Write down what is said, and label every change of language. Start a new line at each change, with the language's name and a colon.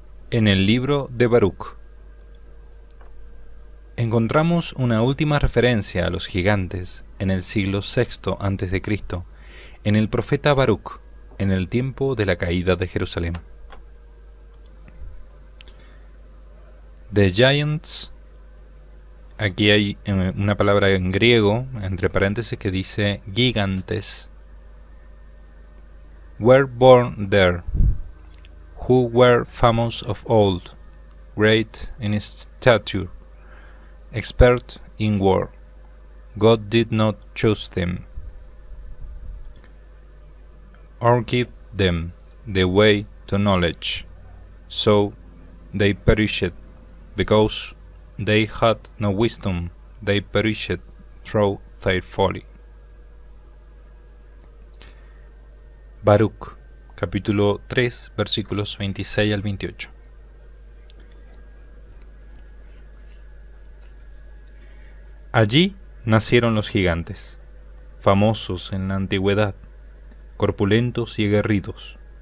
Spanish: En el libro de Baruch encontramos una última referencia a los gigantes en el siglo VI a.C., en el profeta Baruch, en el tiempo de la caída de Jerusalén.
English: The Giants,
Spanish: aquí hay una palabra en griego, entre paréntesis, que dice gigantes,
English: were born there, who were famous of old, great in stature, expert in war. God did not choose them, or give them the way to knowledge, so they perished, because they had no wisdom, they perished through their folly.
Spanish: Baruch, capítulo 3, versículos 26 al 28. Allí nacieron los gigantes, famosos en la antigüedad, corpulentos y aguerridos.